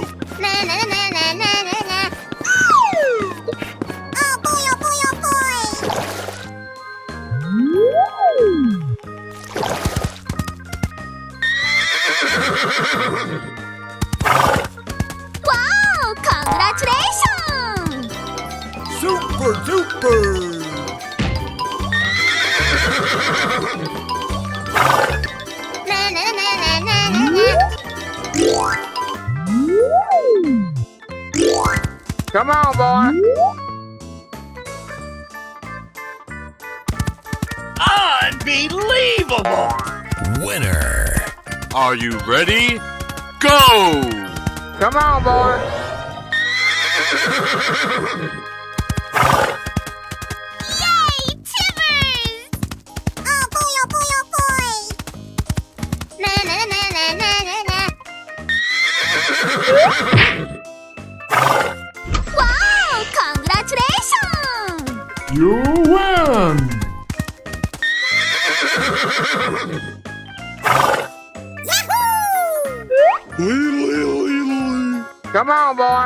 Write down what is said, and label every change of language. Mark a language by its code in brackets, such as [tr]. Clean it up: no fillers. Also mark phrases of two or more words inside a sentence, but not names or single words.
[en] Na na na na na na na. Oh boy, oh boy, oh boy. Wow! Congratulations! Super duper! Na na na na na na na. Come on, boy. Unbelievable! Winner. Are you ready? Go! Come on, boy. Yay! Timbers! Oh boy, oh boy, oh boy. Na na na na na na na. Wow! Congratulations! You win! Come on, boy.